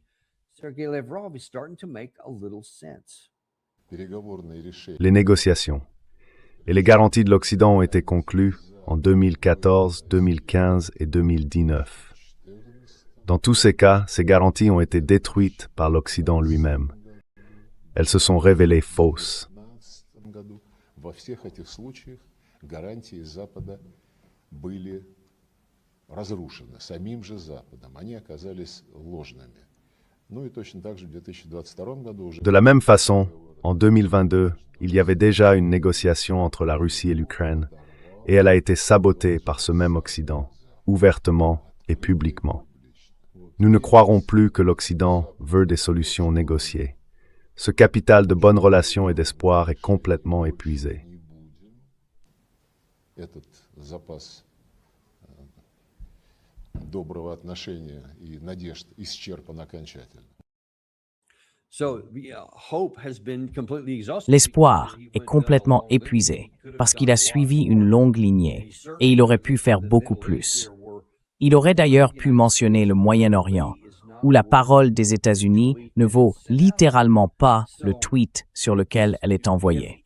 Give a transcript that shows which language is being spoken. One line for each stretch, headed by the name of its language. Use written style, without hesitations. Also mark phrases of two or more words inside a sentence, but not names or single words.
French: Les négociations et les garanties de l'Occident ont été conclues en 2014, 2015 et 2019. Dans tous ces cas, ces garanties ont été détruites par l'Occident lui-même. Elles se sont révélées fausses.
Russian: Во всех этих случаях гарантии Запада были разрушены самим же Западом. Они оказались ложными. Ну и точно так же в 2022 году уже...
French: De la même façon, en 2022, il y avait déjà une négociation entre la Russie et l'Ukraine, et elle a été sabotée par ce même Occident, ouvertement et publiquement. Nous ne croirons plus que l'Occident veut des solutions négociées. Ce capital de bonnes relations et d'espoir est complètement épuisé.
Russian: Этот запас доброго отношения и надежд исчерпан окончательно.
French: L'espoir est complètement épuisé parce qu'il a suivi une longue lignée et il aurait pu faire beaucoup plus. Il aurait d'ailleurs pu mentionner le Moyen-Orient, où la parole des États-Unis ne vaut littéralement pas le tweet sur lequel elle est envoyée.